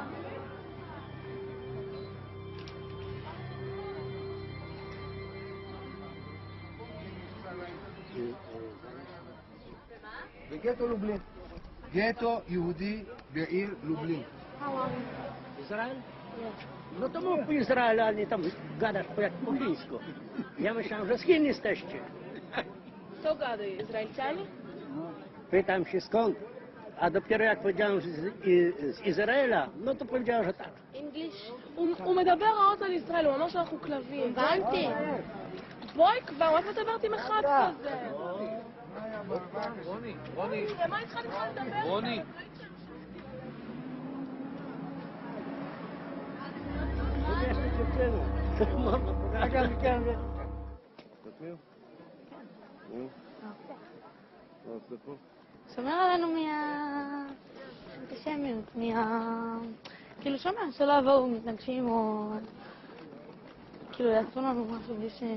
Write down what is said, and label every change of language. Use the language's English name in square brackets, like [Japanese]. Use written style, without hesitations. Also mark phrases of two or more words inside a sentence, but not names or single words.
[Hebrew] בגטו לובלין. גטו יהודי בעיר לובלин. [Russian] Израиль? [Polish] No to mów po Izraelu, a nie tam gadasz po chińsku. Ja myślałem, że z Chin jesteście. Co gadają? Izraelczanie? Pytam się skąd, a dopiero jak powiedziałem, że z Izraela, no to powiedziała, że tak. [English] English? [Hebrew] הוא מדבר רעות על ישראל, הוא אמר שאנחנו כלבים. הבנתי. בואי כבר, מה את מדברת עם אחד כזה? רוני, למה התחלת לדבר? רוני. שומר עלינו מהאנטישמיות, כאילו שומע, שלא יבואו מתנגשים או כאילו יעשו לנו משהו בלי ש...